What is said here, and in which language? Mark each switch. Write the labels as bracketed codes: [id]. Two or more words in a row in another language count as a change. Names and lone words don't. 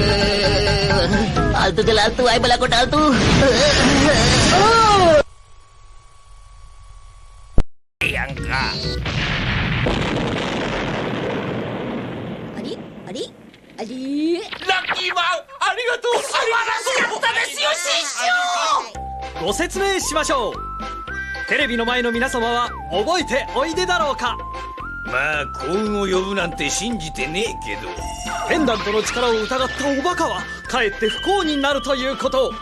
[hi] आलतू चल आलतू, आई बला को टाल तू। [en] lucky man, [ja] ありがとう。素晴らしかったですよ、師匠。ご説明しましょう。テレビの前の皆様は覚えておいでだろうか。まあ幸運を呼ぶなんて信じてねえけど、ペンダントの力を疑ったおバカはかえって不幸になるということを。